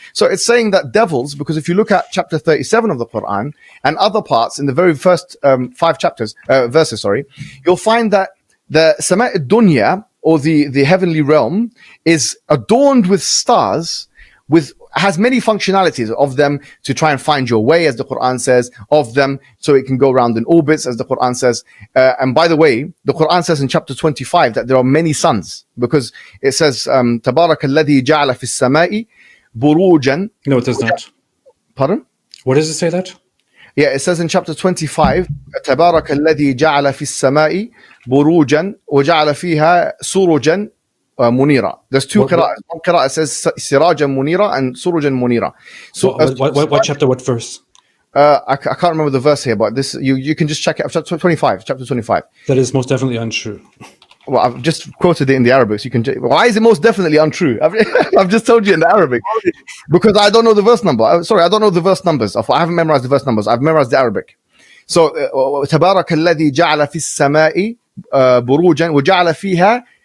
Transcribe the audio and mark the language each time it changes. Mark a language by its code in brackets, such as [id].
[en] So it's saying that devils, because if you look at chapter 37 of the Quran and other parts in the very first 5 verses, you'll find that the sama' dunya, or the heavenly realm, is adorned with stars, has many functionalities of them to try and find your way, as the Quran says, of them so it can go around in orbits, as the Quran says. And by the way, the Quran says in chapter 25 that there are many suns, because it says, [ar] تَبَارَكَ الَّذِي جَعَلَ فِي السَّمَاءِ بُرُوجًا. [en] No, it does not. Pardon? What does it say that? Yeah, it says in chapter 25, [ar] تَبَارَكَ الَّذِي جَعَلَ فِي السَّمَاءِ بُرُوجًا وَجَعَلَ فِيهَا سُرُجًا munira. [en] There's two qira'ahs. One qira'ah says sirajan munira and surujan munira. So what chapter, what verse? I can't remember the verse here, but this you can just check it. Chapter 25. That is most definitely untrue. Well, I've just quoted it in the Arabic, so you can. Why is it most definitely untrue? I've just told you in the Arabic because I don't know the verse number. Sorry, I don't know the verse numbers. I haven't memorized the verse numbers. I've memorized the Arabic. So [ar] تبارك الذي جعل في السماء بروجا وجعل فيها.